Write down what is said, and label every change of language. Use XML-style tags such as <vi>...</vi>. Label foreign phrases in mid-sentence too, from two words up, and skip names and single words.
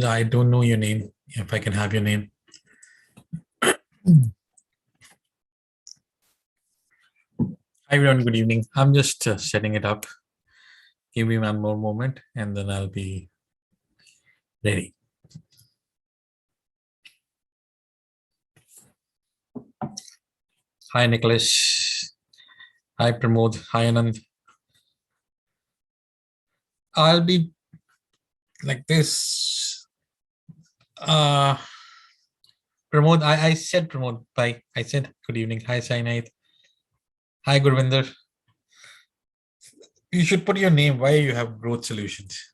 <en>I don't know your name. If I can have your name. Hi, everyone. Good evening. I'm just setting it up. Give me one more moment and then I'll be ready. Hi, Nicholas. Hi, Pramod. Hi, Anand. I'll be like this. Uh, Pramod, I said Pramod. Bye. I said good evening. Hi, Sainait. Hi, Gurvinder. You should put your name. Why you have Growth Solutions?</en>